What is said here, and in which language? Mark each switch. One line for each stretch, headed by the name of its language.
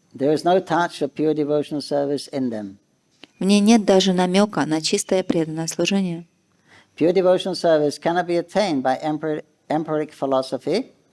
English: There is no touch of pure devotional service in them.
Russian: В ней нет даже намека на чистое преданное служение.
English: Pure devotional service cannot be attained by empiric philosophy.